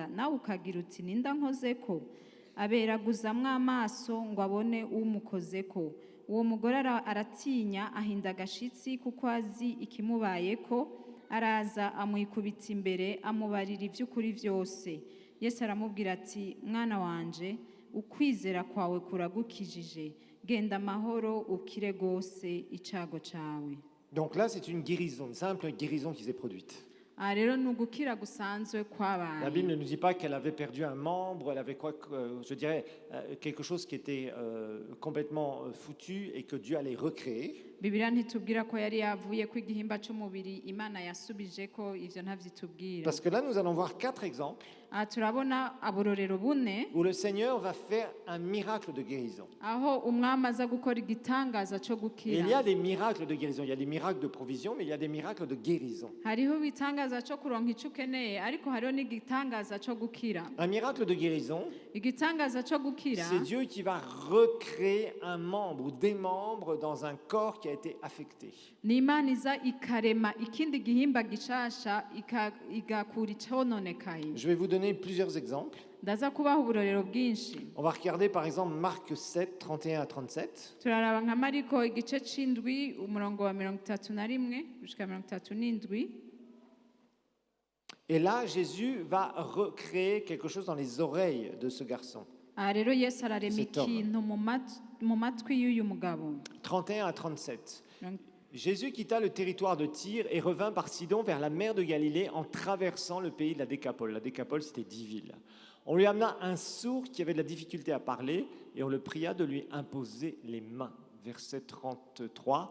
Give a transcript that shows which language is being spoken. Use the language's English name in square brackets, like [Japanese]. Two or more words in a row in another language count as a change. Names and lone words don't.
[Rundi] nawe ukagira uti ninda nkozeko aberaguzamwo amaso ngo abone umukozeko uwo mugore aratinya ahinda agashitsi kuko azi ikimubayeko araza amwikubita imbere amubarira ivy'ukuri vyose Yesu aramubwira ati mwana wanje ukwizera kwawe kuragukijije genda amahoro ukire gose icago cawe. [French] Donc là c'est une guérison, une simple guérison qui s'est produite. [Rundi] Rero nugukira gusanzwe kwabaye. [French] La Bible ne nous dit pas qu'elle avait perdu un membre, elle avait quoi, je dirais quelque chose qui était complètement foutu et que Dieu allait recréer. [Rundi] Bibiliya ntitubwira ko yari yavuye ko igihimba cy'umubiri Imana yasubije ko ivyo ntavyitubwira. [French] Parce que là nous allons voir 4 exemples [Rundi] turabona abororero bune [French] où le Seigneur va faire un miracle de guérison. [Rundi] aho umwami aza gukora igitangaza cyo [French] Et [Rundi] gukira. [French] il y a des miracles de guérison, il y a des miracles de provision, mais il y a des miracles de guérison. [Rundi] Hariho ibitangaza cyo kuronka icyo ukeneye ariko hariho n'igitangaza cyo gukira. [French] Un miracle de guérison, [Rundi] Igitangaza cyo gukira [French] c'est Dieu qui va recréer un membre ou des membres dans un corps qui a été affecté. [Rundi] ni Imana iza ikarema ikindi gihimba gishasha igakura icononekaye. [French] Je vais vous donner plusieurs exemples. [Rundi] Ndaza kubaha uburorero bwinshi. [French] On va regarder par exemple Marc 7, 31 à 37. [Rundi] Turaraba nka Mariko igice c'indwi umurongo wa 31 gushika 37. [French] Et là, Jésus va recréer quelque chose dans les oreilles de ce garçon. [Rundi] Rero Yesu ararema [French] Cet homme. [Rundi] ikintu mu matwi y'uyu mugabo. [French] 31 à 37. Jésus quitta le territoire de Tyr et revint par Sidon vers la mer de Galilée en traversant le pays de la Décapole. La Décapole, c'était 10 villes. On lui amena un sourd qui avait de la difficulté à parler et on le pria de lui imposer les mains. Verset 33.